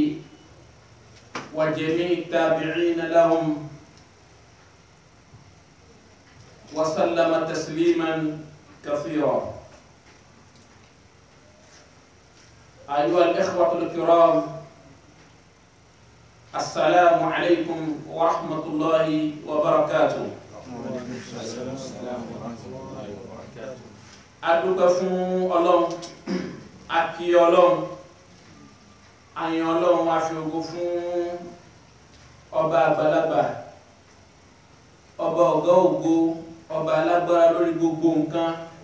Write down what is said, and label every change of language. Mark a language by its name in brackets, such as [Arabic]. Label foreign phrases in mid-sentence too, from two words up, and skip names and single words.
[Arabic] وجميع التابعين لهم وسلم تسليما كثيرا. أيها الإخوة الكرام، السلام عليكم ورحمة الله وبركاته. [Yoruba] Adúpẹ́ fún Ọlọ́run, a kí Ọlọ́run, a yìn Ọlọ́run, a fi ògo fún ọba àgbàlagbà, ọba ọ̀gá ògo, ọba alágbára lórí gbogbo nǹkan,